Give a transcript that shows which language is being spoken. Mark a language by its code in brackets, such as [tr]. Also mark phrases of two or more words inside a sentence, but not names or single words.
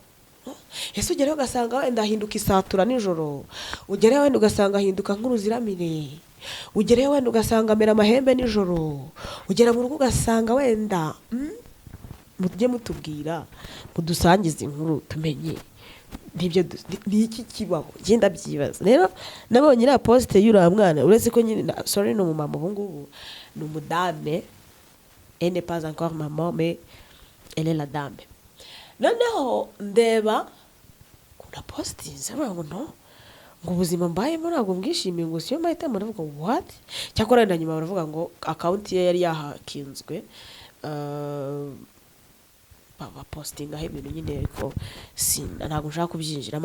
[rw] Ese ugereho ugasanga wenda ahinduka isatura nijoro, ugereho wenda ugasanga ahinduka nk'uruziramire, ugereho wenda ugasanga amera amahembe nijoro, ugera mu rugo ugasanga wenda mujye mutubwira mudusangize inkuru tumenye nibyo ni iki kibaho. Genda byibaza. Rero nabonye iriya poste y'uriya mwana, uretse ko nyine sorry ni umumama, ubu ngubu ni umudame. [fr] Elle n'est pas encore maman, mais elle est la dame. [rw] Noneho ndeba kuna postinze ngo no, ngo ubuzima mbayemo ntabwo mbwishimiye, ngo siyo mahitamo. Ndavuga what? Cyakora wenda nyuma baravuga ngo account ye yari yahakinzwe, bapostingaho ibintu nyine, ariko ntabwo nshaka kubyinjiramo.